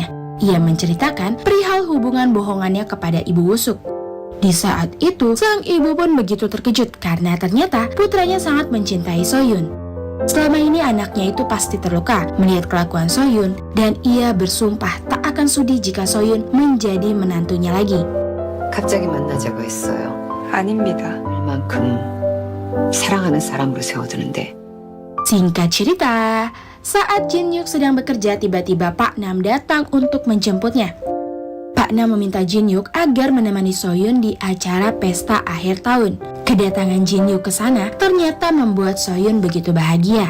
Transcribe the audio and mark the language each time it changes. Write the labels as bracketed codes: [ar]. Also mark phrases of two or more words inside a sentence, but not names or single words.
[id] Ia menceritakan perihal hubungan bohongannya kepada ibu Woo-suk. Di saat itu, sang ibu pun begitu terkejut karena ternyata putranya sangat mencintai So-hyun. Selama ini anaknya itu pasti terluka melihat kelakuan So-hyun dan ia bersumpah tak akan sudi jika So-hyun menjadi menantunya lagi. [ko] 갑자기 만나자고 했어요. 아닙니다. 얼만큼 사랑하는 사람으로 세워두는데. [id] Singkat cerita, saat Jin-hyuk sedang bekerja, tiba-tiba Pak Nam datang untuk menjemputnya. Pak Nam meminta Jin-hyuk agar menemani So-hyun di acara pesta akhir tahun. Kedatangan Jin-hyuk ke sana ternyata membuat So-hyun begitu bahagia.